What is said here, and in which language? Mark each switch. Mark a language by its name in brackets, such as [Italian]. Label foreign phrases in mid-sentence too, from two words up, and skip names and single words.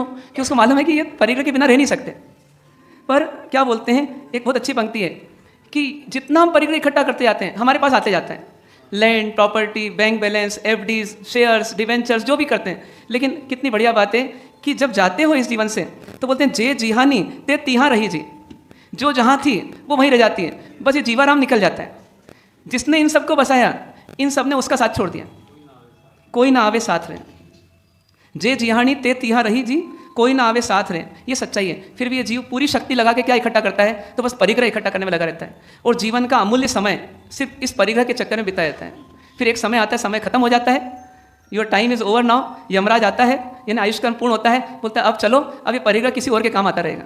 [Hindi] कि उसको मालूम है कि ये परिग्रह के बिना रह नहीं सकते। पर क्या बोलते हैं, एक बहुत अच्छी पंक्ति है कि जितना हम परिग्रह इकट्ठा करते जाते हैं हमारे पास आते जाता है, [English] land, property, bank balance, FDs, shares, debentures, [Hindi] जो भी करते हैं। लेकिन कितनी बढ़िया बात है कि जब जाते हो इस जीवन से तो बोलते हैं जे जिहानी ते तिहाँ रही जी। जो जहाँ थी वो वहीं रह जाती है, बस ये जीवाराम निकल जाता है। जिसने इन सबको बसाया, इन सब ने उसका साथ छोड़ दिया। कोई ना आवे साथ रहे, जे जिहानी ते तिहाँ रही जी, कोई ना आवे साथ रहे। ये सच्चाई है। फिर भी ये जीव पूरी शक्ति लगा के क्या इकट्ठा करता है? तो बस परिग्रह इकट्ठा करने में लगा रहता है, और जीवन का अमूल्य समय सिर्फ इस परिग्रह के चक्कर में बिता जाता है। फिर एक समय आता है, समय खत्म हो जाता है, [English] your time is over now. [Hindi] यमराज आता है, यानी आयुष्काल पूर्ण होता है, बोलता है अब चलो, अब ये परिग्रह किसी और के काम आता रहेगा।